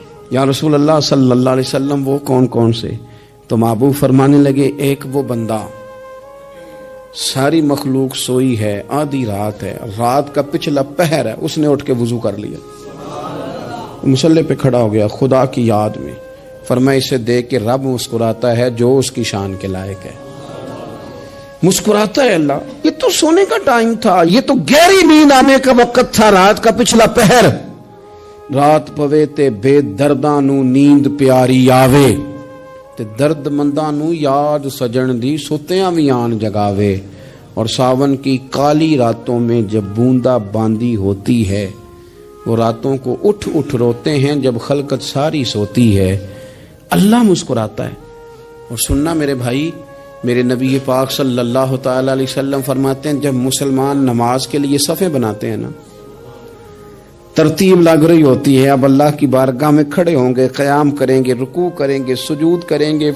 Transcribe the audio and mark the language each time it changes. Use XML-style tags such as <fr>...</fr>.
<ur>یا رسول اللہ صلی اللہ علیہ وسلم وہ کون کون سے؟ تو محبوب فرمانے لگے ایک وہ بندہ ساری مخلوق سوئی ہے، آدھی رات ہے، رات کا پچھلا پہر ہے، اس نے اٹھ کے وضو کر لیا، مصلی پہ کھڑا ہو گیا خدا کی یاد میں. فرمایا اسے دیکھ کے رب مسکراتا ہے جو اس کی شان کے لائق ہے. مسکراتا ہے اللہ. یہ تو سونے کا ٹائم تھا، یہ تو گہری نیند آنے کا وقت تھا، رات کا پچھلا پہر.</ur> <pa>رات پوے تے بے درداں نو نیند پیاری آوے، تے درد منداں نو یاد سجن دی ستیاں وی آن جگاوے.</pa> <ur>اور ساون کی کالی راتوں میں جب بوندا باندی ہوتی ہے، وہ راتوں کو اٹھ روتے ہیں جب خلقت ساری سوتی ہے. اللہ مسکراتا ہے. اور سننا میرے بھائی، میرے نبی پاک صلی اللہ تعالی علیہ وسلم فرماتے ہیں جب مسلمان نماز کے لیے صفیں بناتے ہیں نا، ترتیب لگ رہی ہوتی ہے، اب اللہ کی بارگاہ میں کھڑے ہوں گے، قیام کریں گے، رکوع کریں گے، سجود کریں گے.</ur>